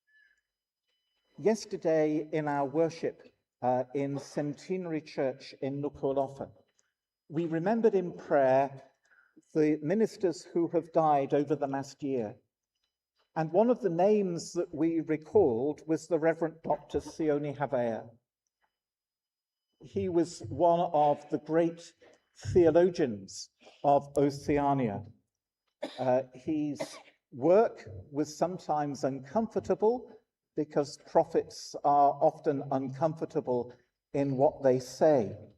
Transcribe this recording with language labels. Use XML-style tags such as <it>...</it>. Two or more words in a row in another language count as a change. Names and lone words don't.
<en>Yesterday in our worship in Centenary Church in Nuku'alofa, we remembered in prayer the ministers who have died over the last year. And one of the names that we recalled was the Reverend Dr. Sione Havea. He was one of the great theologians of Oceania. His work was sometimes uncomfortable because prophets are often uncomfortable in what they say.</en>